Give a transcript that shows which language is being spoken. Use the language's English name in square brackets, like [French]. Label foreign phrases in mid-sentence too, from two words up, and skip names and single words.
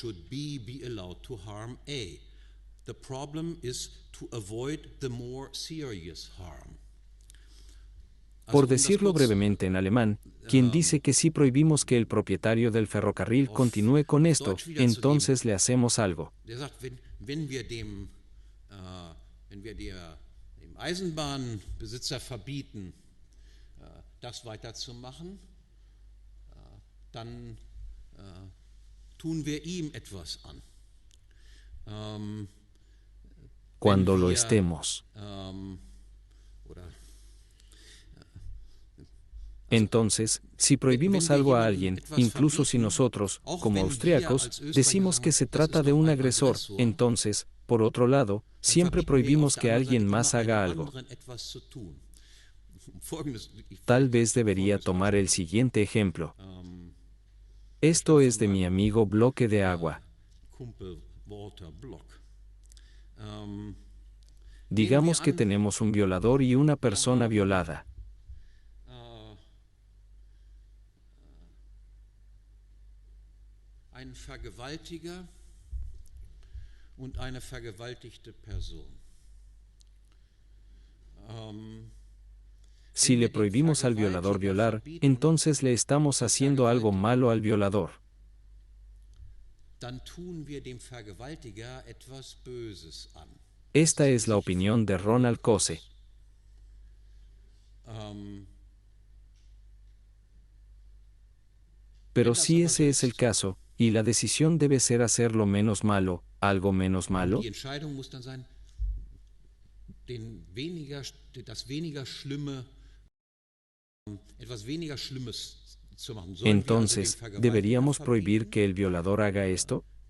[Spanish] Por decirlo brevemente en alemán, quien dice que si prohibimos que el propietario del ferrocarril continúe con esto, entonces le hacemos algo. [German] Wenn wir dem Eisenbahnbesitzer verbieten, das weiterzumachen, dann tun wir ihm etwas an. [Spanish] Cuando lo estemos. Entonces, si prohibimos algo a alguien, incluso si nosotros, como austríacos, decimos que se trata de un agresor, entonces, por otro lado, siempre prohibimos que alguien más haga algo. Tal vez debería tomar el siguiente ejemplo. Esto es de mi amigo Bloque de Agua. Digamos que tenemos un violador y una persona violada. [German] Ein Vergewaltiger und eine vergewaltigte Person. [Spanish] Si le prohibimos al violador violar, entonces le estamos haciendo algo malo al violador. [German] Dann tun wir dem Vergewaltiger etwas Böses an. [Spanish] Esta es la opinión de Ronald Coase. Pero si ese es el caso, y la decisión debe ser hacerlo menos malo, algo menos malo, entonces, ¿deberíamos prohibir que el violador haga esto?